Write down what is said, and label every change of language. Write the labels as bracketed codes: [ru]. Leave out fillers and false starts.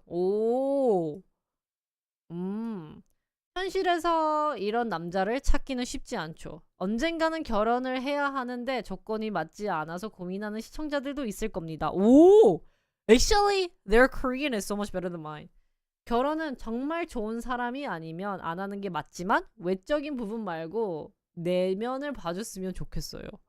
[ko] 오. 현실에서 이런 남자를 찾기는 쉽지 않죠. 언젠가는 결혼을 해야 하는데 조건이 맞지 않아서 고민하는 시청자들도 있을 겁니다. 오! [en] Actually, their Korean is so much better than mine. [ko] 결혼은 정말 좋은 사람이 아니면 안 하는 게 맞지만 외적인 부분 말고 내면을 봐줬으면 좋겠어요.